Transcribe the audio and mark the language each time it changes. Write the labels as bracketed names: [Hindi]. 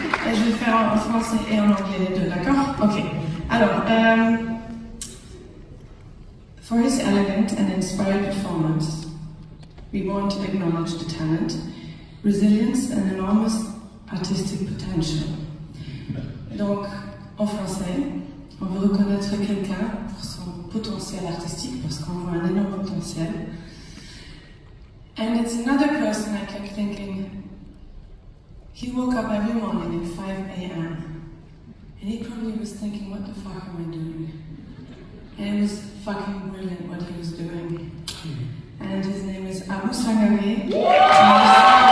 [French] Et je vais faire en français et en anglais les deux, d'accord? Ok. [English] Alors, for his elegant and inspired performance, we want to acknowledge the talent, resilience and enormous artistic potential. [French] Donc, en français, on veut reconnaître quelqu'un pour son potentiel artistique parce qu'on voit un énorme potentiel. [English] And it's another person I kept thinking, he woke up every morning at 5 a.m. and he probably was thinking, what the fuck am I doing? And it was fucking brilliant what he was doing. And his name is Abu Sangare.